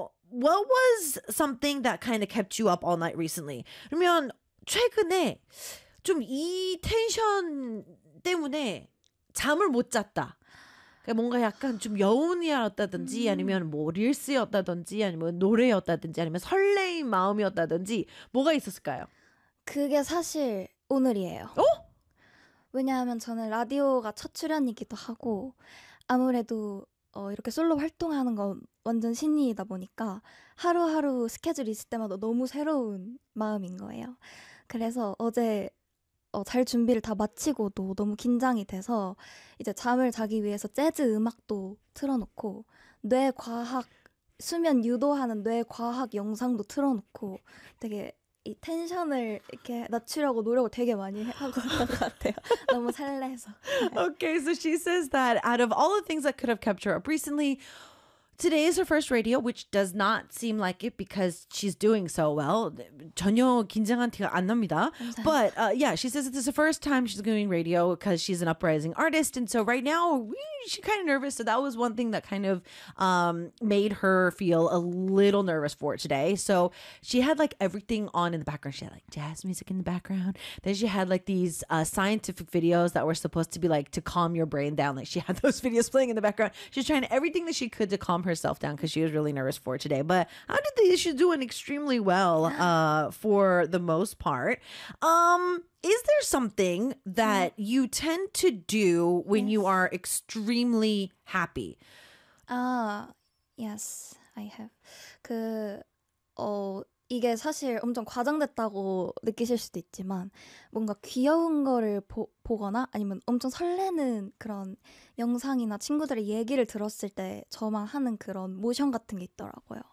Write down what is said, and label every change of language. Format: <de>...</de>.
<en>What was something that kind of kept you up all night recently?</en> <ko>그러면 최근에 좀 이 텐션 때문에 잠을 못 잤다. 뭔가 약간 좀 여운이었다든지 아니면 뭐 릴스였다든지 아니면 노래였다든지 아니면 설레인 마음이었다든지 뭐가 있었을까요? 그게 사실 오늘이에요. 어? 왜냐하면 저는 라디오가 첫 출연이기도 하고 아무래도 이렇게 솔로 활동하는 건 완전 신이다 보니까 하루하루 스케줄이 있을 때마다 너무 새로운 마음인 거예요. 그래서 어제 잘 준비를 다 마치고도 너무 긴장이 돼서 이제 잠을 자기 위해서 재즈 음악도 틀어놓고 뇌과학, 수면 유도하는 뇌과학 영상도 틀어놓고 되게 이 텐션을 이렇게 낮추려고 노력을 되게 많이 하고 있는 것 같아요. 너무 설레서.</ko> <en>Okay, so she says that out of all the things that could have kept her up recently, today is her first radio, which does not seem like it because she's doing so well.</en> <ko>전혀 긴장한 티가 안 납니다.</ko> <en>But yeah, she says that this is the first time she's doing radio because she's an uprising artist. And so right now, she's kind of nervous. So that was one thing that kind of made her feel a little nervous for today. So she had like everything on in the background. She had like jazz music in the background. Then she had like these scientific videos that were supposed to be like to calm your brain down. Like she had those videos playing in the background. She's trying everything that she could to calm herself down because she was really nervous for today. But how did she doing extremely well for the most part. Is there something that you tend to do when you are extremely happy? Yes, I have.</en> <ko>이게 사실 엄청 과장됐다고 느끼실 수도 있지만 뭔가 귀여운 거를 보거나 아니면 엄청 설레는 그런 영상이나 친구들의 얘기를 들었을 때 저만 하는 그런 모션 같은 게 있더라고요.</ko>